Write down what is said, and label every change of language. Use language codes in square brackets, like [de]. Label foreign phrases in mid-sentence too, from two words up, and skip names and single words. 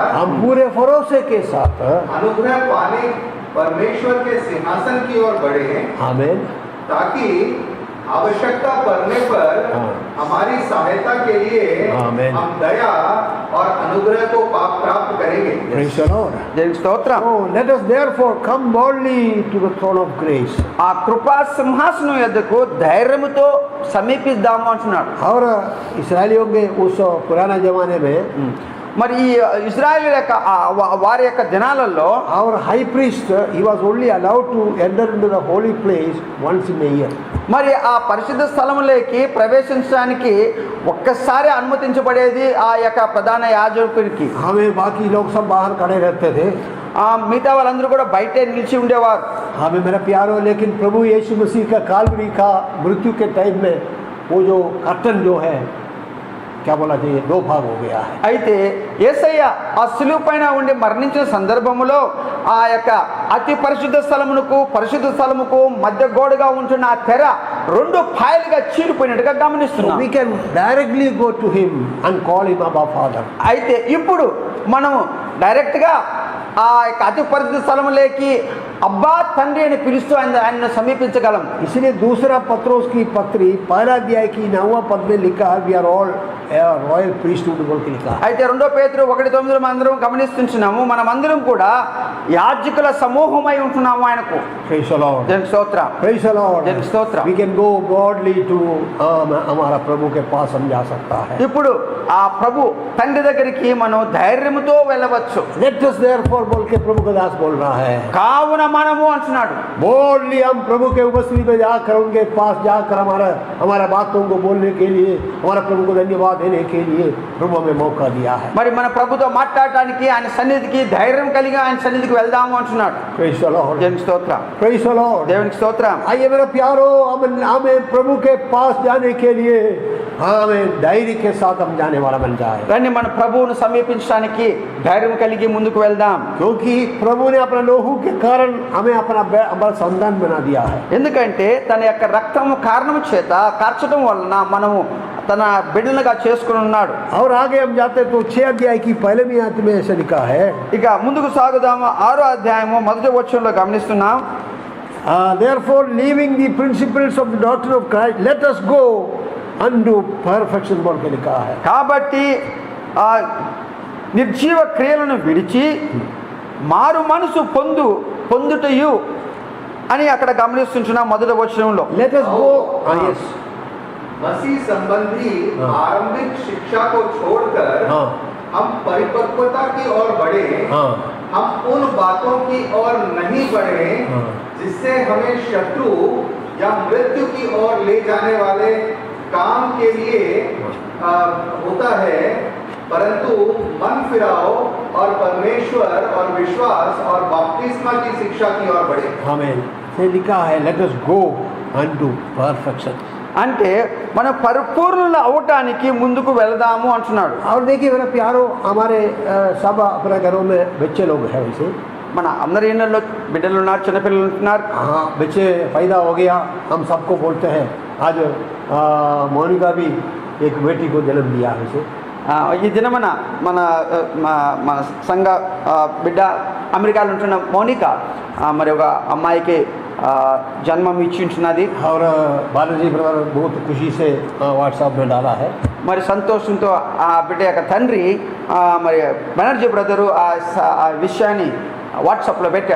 [hi] हम पूरे भरोसे के साथ अनुग्रह पाने परमेश्वर के सिंहासन की ओर बढ़े हैं, आमीन, ताकि आवश्यकता पड़ने पर हमारी सहायता के लिए आमीन, हम दया और अनुग्रह को प्राप्त करेंगे. [en] praise the Lord. [te] దేవునికి స్తోత్రం. [en] Oh, let us therefore come boldly to the throne of grace. [te] ఆ కృపా సింహాసనం యొద్దకు ధైర్యముతో సమీపిద్దాము అంటున్నాడు. [hi] और इसराइलियों के उस पुराना जमाने में [te] మరి ఈ ఇజ్రాయేల్ యొక్క వారి యొక్క దినాలలో [en] our high priest, he was only allowed to enter into the holy place once in a year. [te] మరి ఆ పరిశుద్ధ స్థలములోకి ప్రవేశించడానికి ఒక్కసారి అనుమతించబడేది ఆ యొక్క ప్రధాన యాజకుడికి. [hi] हमें बाकी लोग सब बाहर खड़े रहते थे, [te] మిగతా వాళ్ళందరూ కూడా బయటే నిలిచి ఉండేవారు. [hi] हमें मेरा प्यारो, लेकिन प्रभु यीशु मसीह का कालवरी का मृत्यु के टाइम में वो जो कर्टन जो है, क्या बोला चाहिए, 2 भाग हो गया है. [te] అయితే యేసయ్య ఆ సిలువ పైన ఉండి మరణించిన సందర్భములో ఆ యొక్క అతి పరిశుద్ధ స్థలముకు మధ్య గోడగా ఉంటున్న ఆ తెర 2 పాయలుగా చీలిపోయినట్టుగా గమనిస్తున్నాం. [en] We can directly go to him and call him Abba Father. [te] అయితే ఇప్పుడు మనము డైరెక్ట్గా ఆ యొక్క అతి పరిశుద్ధ స్థలములోకి అబ్బా తండ్రి అని పిలుస్తూ ఆయనను సమీపించగలం. [hi] इसलिए दूसरा पत्रोस की पत्री 1 अध्याय की 9वां पद में लिखा, [en] we are all royal priesthood [hi] बोल के लिखा. [te] అయితే 2 పేతురు 1:9 అందరం గమనిస్తున్నాము, మనమందరం కూడా యాజకుల సమూహమై ఉంటున్నాము ఆయనకు. [en] Praise the Lord. [te] దేవునికి స్తోత్రం. [en] Praise the Lord. [te] దేవునికి స్తోత్రం. [en] We can go boldly to [hi] हमारा प्रभु के पास हम जा सकता है. [te] ఇప్పుడు ఆ ప్రభు తండ్రి దగ్గరికి మనం ధైర్యముతో వెళ్ళవచ్చు. [en] Let us therefore [hi] बोल के प्रभु का दास बोल रहा है, [te] కావున మనము అంటున్నాడు. [hi] बोल्डली हम प्रभु के उपस्थिति में जाकर उनके पास जाकर हमारा बातों को बोलने के लिए, हमारा प्रभु को धन्यवाद देने के लिए प्रभु हमें मौका दिया है. [te] మరి మన ప్రభుతో మాట్లాడటానికి ఆయన సన్నిధికి ధైర్యం కలిగి ఆయన సన్నిధికి వెళ్దాము అంటున్నాడు. [en] Praise the Lord. [te] దేవునికి స్తోత్రం. [en] Praise the Lord. [te] దేవునికి స్తోత్రం. [hi] आइए मेरे प्यारो, हमें प्रभु के पास जाने के लिए हमें धैर्य के साथ हम जाने वाला बन जाए. [te] రండి మన ప్రభువును సమీపించడానికి ధైర్యం కలిగి ముందుకు వెళ్దాం. [hi] क्योंकि प्रभु ने अपने लोहू के कारण हमें अपना संतान बना दिया है. [te] ఎందుకంటే తన యొక్క రక్తము కారణం చేత కార్చడం వలన మనము తన బిడ్డలుగా చేసుకుని ఉన్నాడు. [hi] और आगे हम जाते तो 6 अध्याय की पहले में आयत में ऐसा लिखा है. [te] ఇక ముందుకు సాగుదాము. 6వ అధ్యాయము మొదటి వచనంలో గమనిస్తున్నాం. [en] Therefore, leaving the principles of the doctrine of Christ, let us go unto perfection [hi] बोल के लिखा है. [te] కాబట్టి నిర్జీవ క్రియలను విడిచి మారు మనసు పొందుటయు అని అక్కడ గమనిస్తున్నాం మొదటి వచనంలో. [en] Let us go. Yes. [hi] मसीह संबंधी आरंभिक शिक्षा को छोड़कर हम परिपक्वता की ओर बढ़े. हम उन बातों की ओर नहीं बढ़े जिससे हमें शत्रु या मृत्यु की ओर ले जाने वाले काम के लिए होता है, परंतु मन फिराओ और परमेश्वर और विश्वास और बपतिस्मा की शिक्षा की ओर बढ़े. आमीन. ये लिखा है [en] let us go unto perfection. [te] అంటే మనం పరిపూర్ణులు అవటానికి ముందుకు వెళదాము అంటున్నాడు. [hi] और देखिए मेरा प्यारो, हमारे सब अपने घरों में बच्चे लोग हैं वैसे. [te] మన అందరి ఇళ్ళల్లో బిడ్డలు ఉన్నారు, చిన్నపిల్లలు ఉంటున్నారు. [hi] हाँ, बच्चे पैदा हो गया. हम सबको बोलते हैं. आज मोनिका भी एक बेटी को जन्म दिया है वैसे. [te] ఈ దినమన మన మన సంఘ బిడ్డ అమెరికాలో ఉంటున్న మౌనిక మరి ఒక అమ్మాయికి జన్మం ఇచ్చి ఉంటున్నది. [hi] और बालाजी ब्रदर बहुत खुशी से व्हाट्सएप में डाला है. [te] మరి సంతోషంతో ఆ బిడ్డ యొక్క తండ్రి మరి బెనర్జీ బ్రదరు ఆ విషయాన్ని వాట్సాప్లో పెట్టారు.